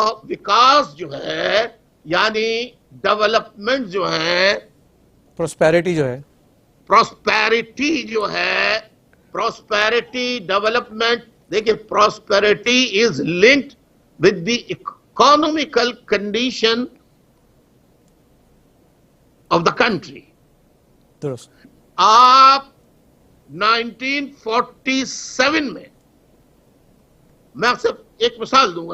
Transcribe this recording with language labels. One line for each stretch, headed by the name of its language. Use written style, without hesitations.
Urdu: وکاس جو ہے یعنی ڈیولپمنٹ جو ہے، پراسپیرٹی جو ہے، پراسپیرٹی جو ہے، پراسپیرٹی ڈیولپمنٹ، دیکھیے
English: Prosperity is linked with the economical condition of the country.
Urdu: درست. آپ 1947 میں آپ سے ایک مثال دوں گا.